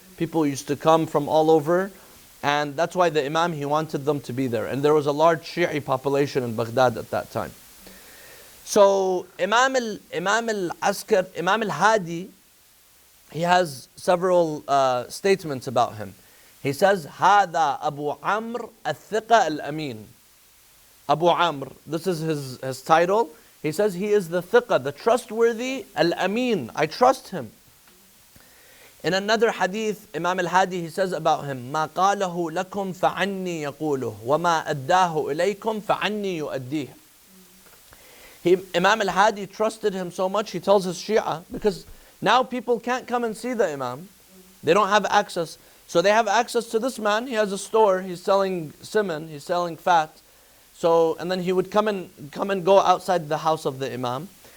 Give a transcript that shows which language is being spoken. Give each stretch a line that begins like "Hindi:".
English: People used to come from all over, and that's why the Imam, he wanted them to be there. And there was a large Shia population in Baghdad at that time. So Imam Al-Hadi, he has several statements about him. He says,
Arabic: هذا أبو عمرو الثقة الأمين.
English: Abu Amr, this is his title. He says he is the thiqah, the trustworthy, al-amin. I trust him. In another hadith, Imam Al-Hadi, he says about him,
Arabic: ما قاله لكم فعني يقوله وما أداه إليكم فعني يؤديه.
English: Imam Al-Hadi trusted him so much, he tells his Shia, because now people can't come and see the Imam. They don't have access. So they have access to this man. He has a store. He's selling simon. He's selling fat. So, and then he would come and go outside the house of the Imam.